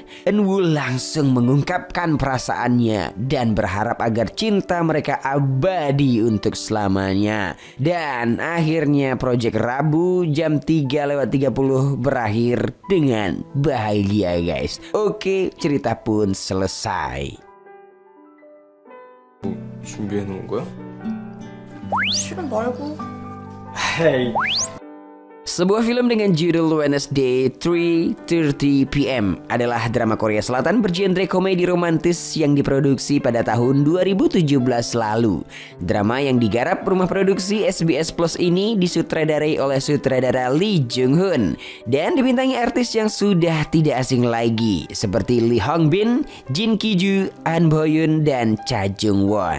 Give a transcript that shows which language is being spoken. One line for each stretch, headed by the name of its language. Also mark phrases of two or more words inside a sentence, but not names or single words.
Indonesian: Eunwoo langsung mengungkapkan perasaannya dan berharap agar cinta mereka abadi untuk selamanya. Dan akhirnya proyek Rabu jam 3:30 berakhir dengan bahagia guys. Oke, cerita pun selesai.
Korean: 준비해 놓은 거야? 실은 말고. 에이.
Indonesian: Sebuah film dengan judul Wednesday 3:30 PM adalah drama Korea Selatan bergenre komedi romantis yang diproduksi pada tahun 2017 lalu. Drama yang digarap rumah produksi SBS Plus ini disutradarai oleh sutradara Lee Jung Hoon dan dibintangi artis yang sudah tidak asing lagi seperti Lee Hong Bin, Jin Ki Joo, An Bo Yoon, dan Cha Jung Won.